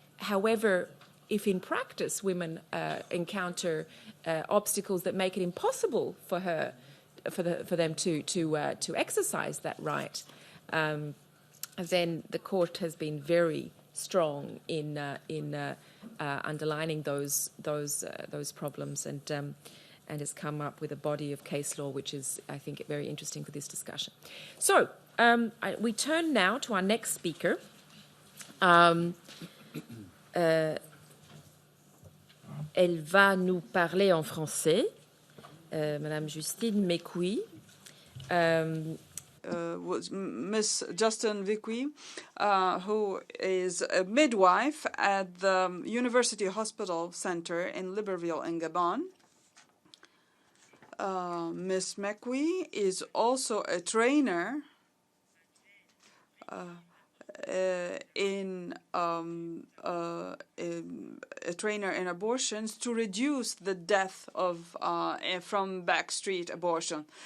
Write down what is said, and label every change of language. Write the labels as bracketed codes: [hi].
[en] however, if in practice women encounter obstacles that make it impossible for them to exercise that right, then the court has been very strong in underlining those problems and has come up with a body of case law which is, I think, very interesting for this discussion. So we turn now to our next speaker. [fr] Elle va nous parler en français, Madame Justine Mécouy. [en] Was Miss Justine Mécouy, who is a midwife at the University Hospital Center in Libreville in Gabon. Miss Mécouy is also a trainer in abortions to reduce the death of from backstreet abortion.